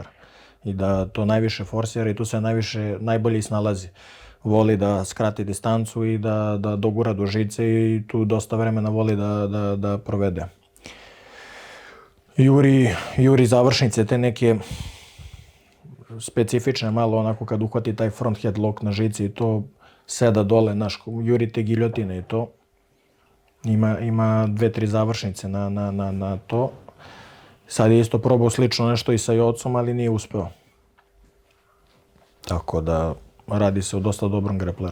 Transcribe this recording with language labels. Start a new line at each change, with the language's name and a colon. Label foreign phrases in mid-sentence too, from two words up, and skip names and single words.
Serbian: I da to najviše forsira i tu se najbolje snalazi. Voli da skrati distancu i da dogura do žice i tu dosta vremena voli da provede. Juri završnice, te neke specifične, malo onako kad uhvati taj
English: front head lock
Serbian: na žici i to seda dole, naš, jurite giljotine i to. Ima 2-3 završnice na to. Sad je isto probao slično nešto i sa Jocom, ali nije uspeo. Tako da radi se o dosta dobrom grepleru.